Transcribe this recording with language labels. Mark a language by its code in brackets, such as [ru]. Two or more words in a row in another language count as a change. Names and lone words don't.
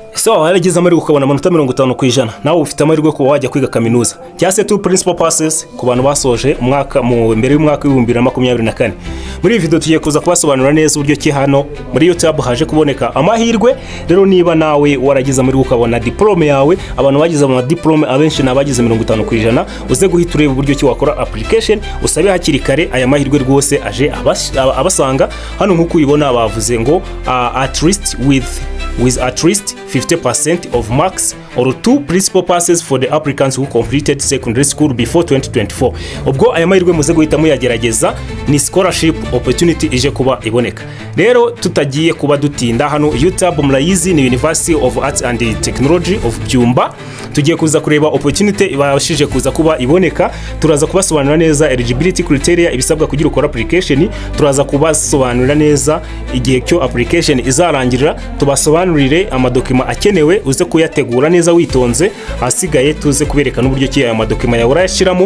[rw] So warageze amahirwe ukabona amanota 50% nawe ufite amahirwe kuba wajya kwiga kaminuza. Cyase [en] two principal passes [rw] ku bantu basoje umwaka mu mbere y'umwaka 2024. Muri iyi video tugiye kuza kubasobanura neza uburyo ki hano muri Utab haje kuboneka amahirwe. Rero niba nawe waragize amahirwe ukabona diplome yawe, abantu bagize mu diplome abenshi nabagize 50%, uze guhita ureba uburyo ki wakora application, usabe hakiri kare aya mahirwe rwose aje abasanga. Hano nkuko uyibona bavuze ngo [en] at least with at least 50% of marks or 2 principal passes for the applicants who completed secondary school before 2024. [rw] Ubwo aya mahirwe muze guhita muyagerageza, ni [en] scholarship opportunity [rw] ije kuba iboneka. Rero tutagiye kuba dutinda, hano Utab murayizi ni University of Arts and Technology of Byumba. Tugiye kuza kureba opportunity ibashije kuza kuba iboneka, turaza kubasobanurira neza [en] eligibility criteria [rw] ibisabwa kugira ukora application, turaza kubasobanurira neza igihe cyo application izarangirira, tubasobanurire amadokima akenewe uze kuyategura neza witonze, asigaye tuze kubereka n'uburyo ki aya madokima yawe urayashiramo.